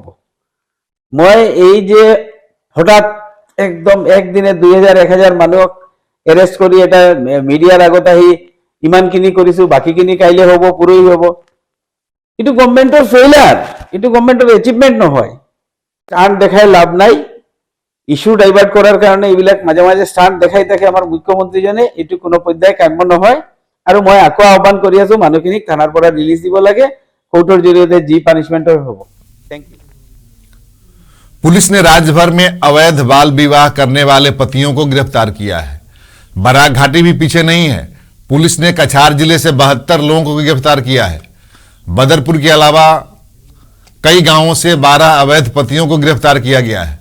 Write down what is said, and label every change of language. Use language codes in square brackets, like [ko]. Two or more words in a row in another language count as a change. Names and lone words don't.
[as] মই এই যে হঠাৎ একদম একদিনে 2000-1000 মানুহক এৰেষ্ট কৰি এটা মিডিয়াৰ আগত আহি ইমানখিনি কৰিছো, বাকীখিনি কাইলৈ হ'ব, পৰহি হ'ব, এইটো [en] government failure, [as] এইটো [en] government achievement [as] নহয়। ষ্টাণ্ট দেখাই লাভ নাই। [en] issue divert [as] কৰাৰ কাৰণে এইবিলাক মাজে মাজে ষ্টাণ্ট দেখাই থাকে আমাৰ মুখ্যমন্ত্ৰীজনে, এইটো কোনো পৰ্যায়ে কাম্য নহয়। আৰু মই আকৌ আহ্বান কৰি আছো মানুহখিনিক থানাৰ পৰা ৰিলিজ দিব লাগে, কোৰ্টৰ জৰিয়তে যি পানিছমেণ্ট হ'ব। [en] thank you. [hi] पुलिस ने राज्य भर में अवैध बाल विवाह करने वाले पतियों को गिरफ्तार किया है। बराक घाटी भी पीछे नहीं है। पुलिस ने कछार जिले से 72 लोगों को गिरफ्तार किया है। बदरपुर के अलावा कई गांवों से 12 अवैध पतियों को गिरफ्तार किया गया है।